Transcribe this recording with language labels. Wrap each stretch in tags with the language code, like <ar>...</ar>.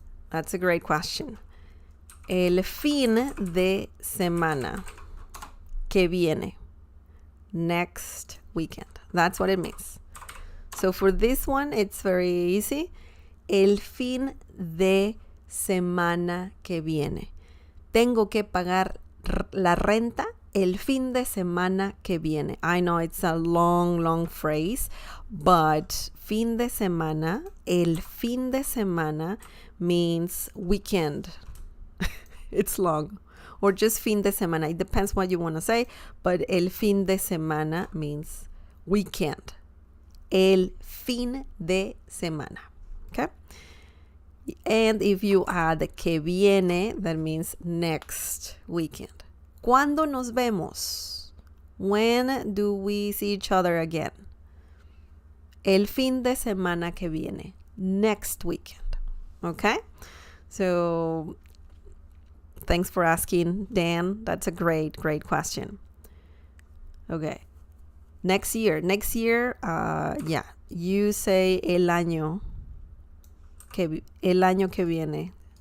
<en>That's a great question.</en> <es>El fin de semana que viene.</es> <en>Next weekend. That's what it means. So for this one, it's very easy.</en> <es>El fin de semana que viene. Tengo que pagar la renta el fin de semana que viene.</es> <en>I know it's a long phrase, but fin de semana,</en> <es>el fin de semana</es> <en>means weekend. It's long. Or just fin de semana. It depends what you want to say, but</en> <es>el fin de semana</es> <en>means weekend.</en> <es>El fin de semana.</es> <en>Okay? And if you add</en> <es>que viene,</es> <en>that means next weekend.</en> <es>¿Cuándo nos vemos?</es> <en>When do we see each other again?</en> <es>El fin de semana que viene.</es> <en>Next weekend. Okay? So, thanks for asking, Dan. That's a great question. Okay. Next year, yeah, you say</en> <es>el año que viene.</es>